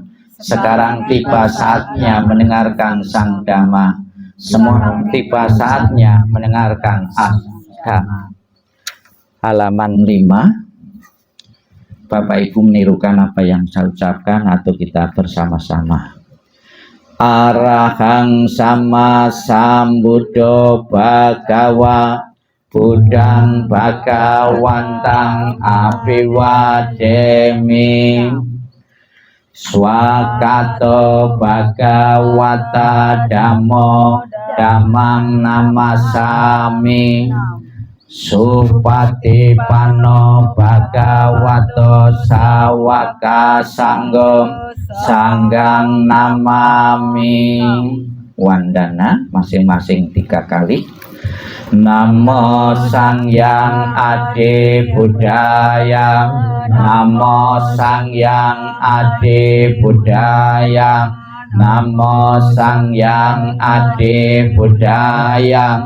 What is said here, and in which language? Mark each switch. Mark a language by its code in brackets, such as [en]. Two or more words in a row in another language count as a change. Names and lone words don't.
[id] Sekarang tiba saatnya mendengarkan Sang Dhamma. Semua tiba saatnya mendengarkan Dhamma. Halaman 5. Bapak Ibu menirukan apa yang saya ucapkan atau kita bersama-sama. [pi] Arahang sama sambuddho bhagawa Buddhang bhagawantang abhiwademi Swakato bhagawata dhammo dhammang namasami Supatipanno bhagavato sawaka sanggo sanggang namami. [id] Wandana masing-masing 3 kali. [pi] Namo Sangyang Adi Buddhaya, Namo Sangyang Adi Buddhaya, Namo Sangyang Adi Buddhaya.